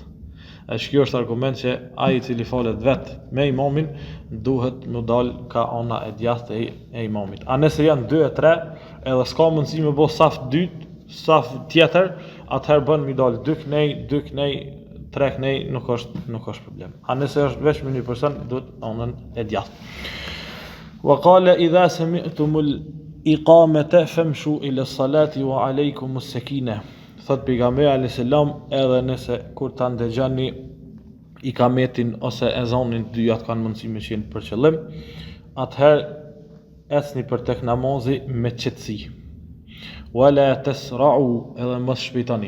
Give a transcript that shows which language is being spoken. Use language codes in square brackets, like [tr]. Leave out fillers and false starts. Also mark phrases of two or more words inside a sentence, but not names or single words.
[sq] Kjo është argument që ai i cili falet vet me imamin duhet më dal ka ana e djathtë e imamit. A nëse janë 2 e 3 edhe s'ka mundësi me bë saf dytë, saf tjetër, atëherë bën mi dal 2 knej, 3 knej, nuk është problem. A nëse është veç me një person, duhet anën e djathtë. [ar] وقال إذا سمعتم الإقامة فامشوا إلى الصلاة وعليكم السكينة. [sq] Thot pejgamberi [ar] عليه السلام, [sq] edhe nëse kur ta ndëgjani ikametin ose ezanin, dyjat kanë mundësi me qenë për qëllim, atëherë ecni për tek namazi me qetësi. [ar] ولا تسرعوا, [sq] edhe mos shpejtoni.